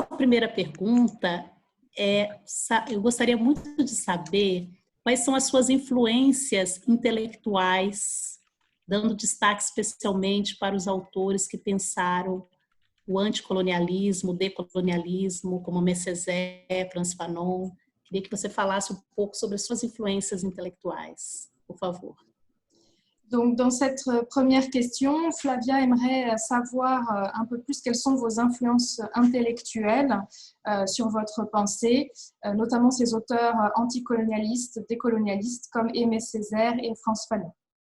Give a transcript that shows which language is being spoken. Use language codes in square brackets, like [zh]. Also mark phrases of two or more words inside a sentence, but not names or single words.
[pt] primeira pergunta eu gostaria muito de saber quais são as suas influências intelectuais, dando destaque especialmente para os autores que pensaram o anticolonialismo, o decolonialismo, como Aimé Césaire, Frantz Fanon. Queria que você falasse um pouco sobre as suas influências intelectuais, por favor. [fr] Donc, dans cette première question, Flavia aimerait savoir un peu plus quelles sont vos influences intellectuelles sur votre pensée, notamment ces auteurs anticolonialistes, décolonialistes comme Aimé Césaire et Frantz Fanon.